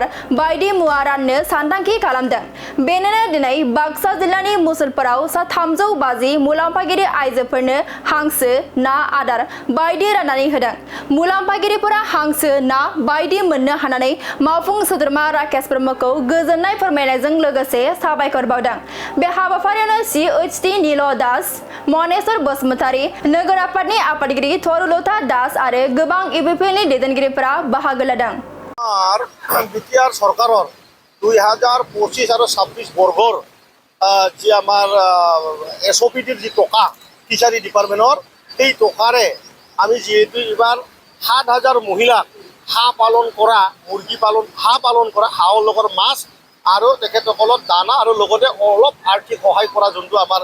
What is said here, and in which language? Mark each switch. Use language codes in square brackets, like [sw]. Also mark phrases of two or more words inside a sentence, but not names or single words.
[brx] बायदि मुवा राननो सानथांखि खालामदों बेनिनो दिनै बाक्सा जिल्लानि मुसलपुराव सा 350 मुलाम्फागिरि आइजोफोरनो हांसो ना आदार बायदि राननानै होदों मुलाम्फागिरिफोरा हांसो ना बायदि मोननो हानानै मावफुं सोद्रोमा राकेश ब्रह्मखौ गोजोननाय फोरमायनायजों लोगोसे साबायखर बावदों बे हाबाफारियावनो CHT नील दास मनेश्वर बसुमतारी नोगोर आफादनि आफादगिरि थरुलता दास आरो गोबां इउपिपिएलनि दैदेनगिरिफोरा बाहागो लादों [as] बिटिआर सरकाৰৰ 2025 আৰু 26 বৰ্গৰ যি আমাৰ এছঅপিটিৰ যি টকা [en] fishery department [as] সেই টকাৰে আমি যিহেতু এবাৰ 7,000 মহিলাক হাঁহ পালন কৰা মুৰ্গী পালন হাঁহ পালন কৰা হাঁহৰ লগত মাছ আৰু তেখেতসকলক দানা আৰু লগতে অলপ আৰ্থিক সহায় কৰা যোনটো আমাৰ